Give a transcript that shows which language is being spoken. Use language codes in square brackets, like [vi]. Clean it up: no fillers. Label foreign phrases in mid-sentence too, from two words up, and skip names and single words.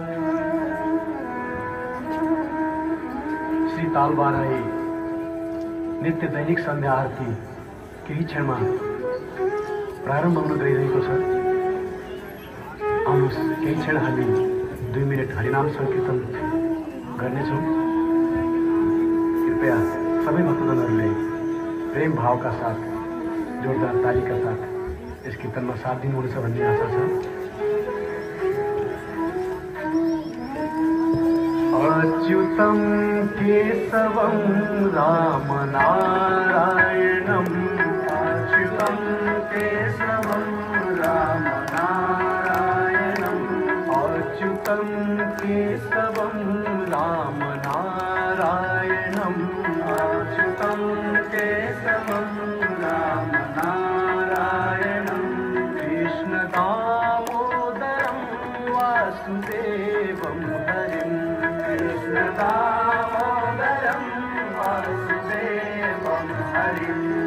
[ne] श्री तालबाराई नित्य दैनिक सन्ध्या आरती केही क्षणमा प्रारम्भ हुन गइरहेको छ। आउनुहोस् केही क्षण हामी 2 मिनट हरिनाम संकीर्तन गर्नेछौँ। कृपया सबै भक्तजनहरूले प्रेम भावका साथ जोरदार तालीका साथ यस कीर्तनमा साथ दिनुहुनेछ भन्ने आशा छ। [sa] अच्युतं केशवं रामनारायणम् अच्युतं केशवं रामनारायणम् अच्युतं केशवं रामनारायणम् अच्युतं केशवं रामनारायणम् कृष्णदामोदरं वासुदेवं हरिं कृष्णदामोदरं वासुदेवं हरिं